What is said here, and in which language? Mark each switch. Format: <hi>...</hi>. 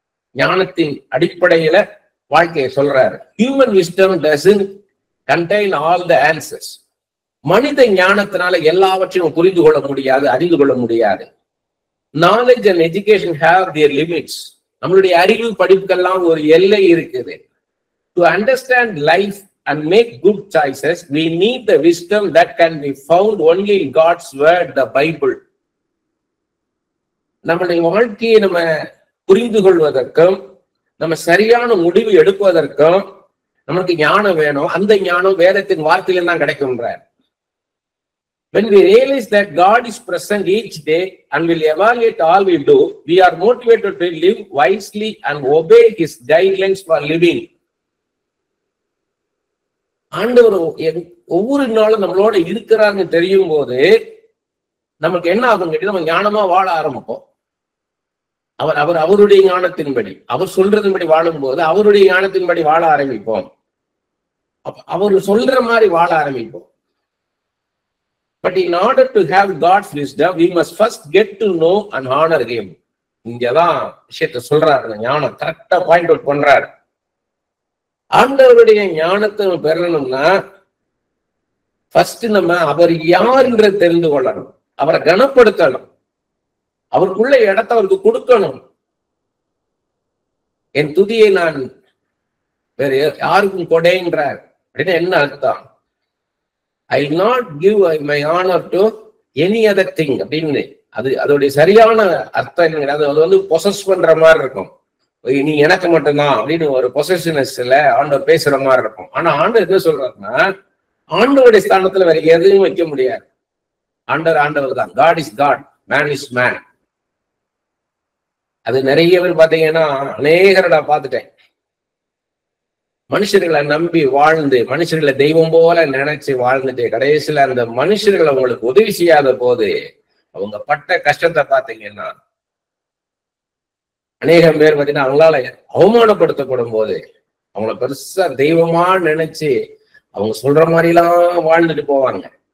<ta>ஞானத்தின் அடிப்படையில வாழ்க்கையை சொல்றாரு.</ta> <en>Human wisdom doesn't contain all the answers.</en> <ta>மனித ஞானத்தினால எல்லாவற்றையும் புரிந்து கொள்ள முடியாது, அறிந்து கொள்ள முடியாது.</ta> <en>Knowledge and education have their limits.</en> <ta>நம்மளுடைய அறிவு படிப்புக்கெல்லாம் ஒரு எல்லை இருக்குது.</ta> <en>To understand life and make good choices, we need the wisdom that can be found only in God's word, the Bible.</en> <ta>நம்மளுடைய வாழ்க்கையை நம்ம புரிந்து கொள்வதற்கும் நம்ம சரியான முடிவு எடுப்பதற்கும் நமக்கு ஞானம் வேணும். அந்த ஞானம் வேதத்தின் வார்த்தையில தான் கிடைக்கும்ன்றார்.</ta> <en>When we realize that God is present each day and will evaluate all we do, we are motivated to live wisely and obey His guidelines for living.</en> <ta>ஆண்டவர் ஒவ்வொரு நாளும் நம்மளோட இருக்கிறான்னு தெரியும் போது நமக்கு என்ன ஆகும் கேட்டீங்கன்னா, நம்ம ஞானமா வாழ ஆரம்பிப்போம். அவருடைய ஞானத்தின்படி, அவர் சொல்றதின்படி வாழும் போது அவருடைய ஞானத்தின்படி வாழ ஆரம்பிப்போம். அவர் சொல்ற மாதிரி வாழ ஆரம்பிப்போம்.</ta> <en>But in order to have God's wisdom, we must first get to know and honor Him.</en> <ta>இங்கதான் விஷயத்த சொல்றாரு. ஞானம் கரெக்டா பாயிண்ட் அவுட் பண்றாரு. ஆண்டவருடைய ஞானத்தை பெறணும்னா ஃபர்ஸ்ட் நம்ம அவர் யாருன்றதை தெரிந்து கொள்ளணும். அவரை கனப்படுத்தணும். அவருக்குள்ள இடத்தை அவருக்கு கொடுக்கணும். என் துதியை நான் வேற யாருக்கும் கொடைன்றார் அப்படின்னு என்ன அர்த்தம்?</ta> <en>I will not give my honor to any other thing</en> <ta>அப்படின்னு அதோடைய சரியான அர்த்தம் அது பொசஸ் பண்ற மாதிரி இருக்கும். நீ எனக்கு மட்டும்தான் அப்படின்னு ஒரு பொசசிவ்னஸ்ல ஆண்டவர் பேசுற மாதிரி இருக்கும். ஆனா ஆண்டவர் என்ன சொல்றாருன்னா, ஆண்டவருடைய ஸ்தானத்துல வேற எதுவும் வைக்க முடியாது. ஆண்டவர் தான்.</ta> <en>God is God, man is man.</en> <ta>அது நிறைய பேர் பாத்தீங்கன்னா, அநேகரை நான் பார்த்துட்டேன். மனுஷர்களை நம்பி வாழ்ந்து, மனுஷர்களை தெய்வம் போல நினைச்சு வாழ்ந்துட்டு கடைசியில அந்த மனுஷர்களை அவங்களுக்கு உதவி செய்யாத போது அவங்க பட்ட கஷ்டத்தை பார்த்தீங்கன்னா, அநேகம் பேர் பார்த்தீங்கன்னா அவங்களால அவமானப்படுத்தப்படும் போது அவங்கள பெருசா தெய்வமா நினைச்சு அவங்க சொல்ற மாதிரி எல்லாம் வாழ்ந்துட்டு போவாங்க.</ta>